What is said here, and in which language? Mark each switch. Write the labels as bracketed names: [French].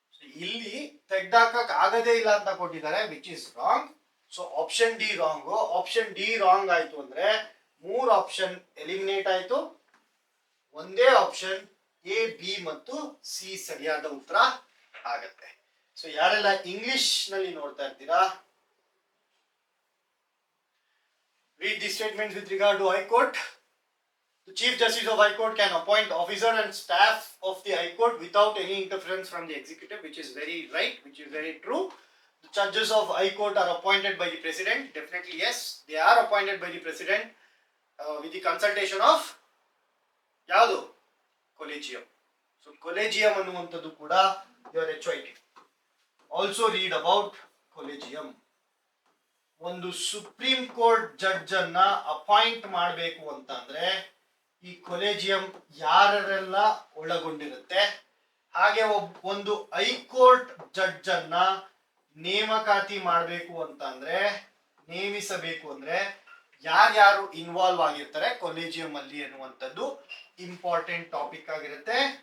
[Kannada] ಇಲ್ಲಿ ತೆಗ್ದಾಕಕ್ ಆಗದೇ ಇಲ್ಲ ಅಂತ ಕೊಟ್ಟಿದ್ದಾರೆ, which is wrong. So option D wrong. Option D wrong ಆಯ್ತು ಅಂದ್ರೆ 3 ಆಪ್ಷನ್ ಎಲಿಮಿನೇಟ್ ಆಯ್ತು. ಒಂದೇ ಆಪ್ಷನ್ ಎ, ಬಿ ಮತ್ತು ಸಿ ಸರಿಯಾದ ಉತ್ತರ ಆಗತ್ತೆ. [English] so [Kannada] ಯಾರೆಲ್ಲ ಇಂಗ್ಲಿಷ್ ನಲ್ಲಿ ನೋಡ್ತಾ ಇರ್ತೀರಾ, [English] read the statements with regard to High Court. The Chief Justice of High Court can appoint officer and staff of the High Court without any interference from the executive, which is very right, which is very true. The judges of High Court are appointed by the President. Definitely yes, they are appointed by the President with the consultation of ಯಾವುದು? Collegium. So Collegium ಅನ್ನುವಂಥದ್ದು ಕೂಡ your HYT. Also read about Collegium. [Kannada] ಒಂದು supreme court judge ಅನ್ನ appoint ಮಾಡಬೇಕು ಅಂತಂದ್ರೆ ಈ collegium ಯಾರೆಲ್ಲ ಒಳಗೊಂಡಿರುತ್ತೆ, ಹಾಗೆ ಒಂದು ಹೈಕೋರ್ಟ್ ಜಡ್ಜ್ ಅನ್ನ ನೇಮಕಾತಿ ಮಾಡಬೇಕು ಅಂತಂದ್ರೆ, ನೇಮಿಸಬೇಕು ಅಂದ್ರೆ ಯಾರ್ಯಾರು ಇನ್ವಾಲ್ವ್ ಆಗಿರ್ತಾರೆ ಕೊಲೆಜಿಯಂ ಅಲ್ಲಿ ಅನ್ನುವಂಥದ್ದು ಇಂಪಾರ್ಟೆಂಟ್ ಟಾಪಿಕ್ ಆಗಿರುತ್ತೆ.